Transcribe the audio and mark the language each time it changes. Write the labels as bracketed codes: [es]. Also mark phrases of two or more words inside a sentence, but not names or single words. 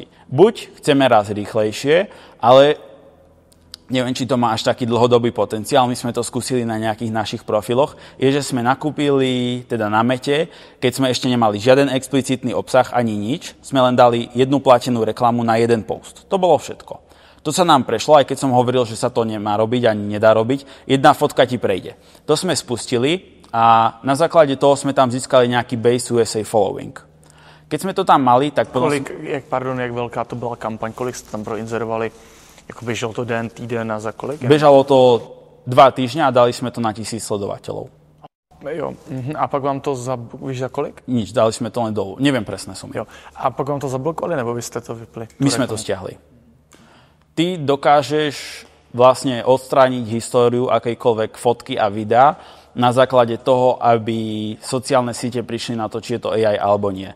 [sk] Buď chceme raz rýchlejšie, ale neviem, či to má až taký dlhodobý potenciál, my sme to skúsili na nejakých našich profiloch, je, že sme nakúpili teda na Mete, keď sme ešte nemali žiaden explicitný obsah ani nič, sme len dali jednu platenú reklamu na jeden post. To bolo všetko. To sa nám prešlo, aj keď som hovoril, že sa to nemá robiť ani nedá robiť, jedna fotka ti prejde. To sme spustili a na základe toho sme tam získali nejaký base USA following. Keď sme to tam mali, tak... [cs] Jak velká to byla kampaň, kolik jste tam proinzerovali? Jako běžalo to den, týden a za kolik? [sk] Bežalo to 2 týždňa a dali sme to na 1000 sledovateľov. [cs] Jo. A pak vám to víš za kolik? [sk] Nič, dali sme to len dolu. Neviem presné sumy. [cs] Jo. A pak vám to zablokovali, nebo vy ste to vypli? [sk] My sme to stiahli. Ty dokážeš vlastne odstrániť históriu akejkoľvek fotky a videa na základe toho, aby sociálne siete prišli na to, či je to AI alebo nie.